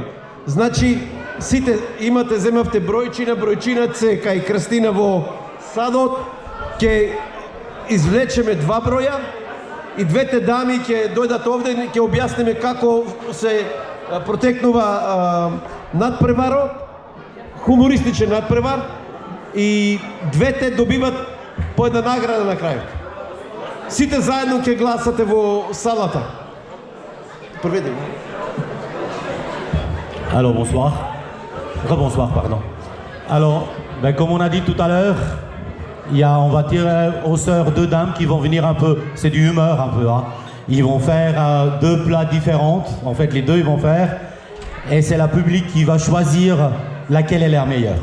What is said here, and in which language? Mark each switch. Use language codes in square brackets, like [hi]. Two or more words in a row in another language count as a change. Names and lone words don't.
[mk] Значи, сите имате, земавте бројчина се кај Крстина во садот, ќе извлечеме два броја и двете дами ќе дојдат овде и ќе објасниме како се протекнува надпреварот, хумористичен надпревар, и двете добиват по една награда на крајот. Сите заедно ќе гласате во салата. Проведеме. [fr] Alors bonsoir. Rebonsoir, pardon. Alors, comme on a dit tout à l'heure, on va tirer au sort deux dames qui vont venir un peu, c'est du humeur un peu, hein. Ils vont faire deux plats différents, en fait les deux ils vont faire, et c'est la public qui va choisir laquelle est la meilleure.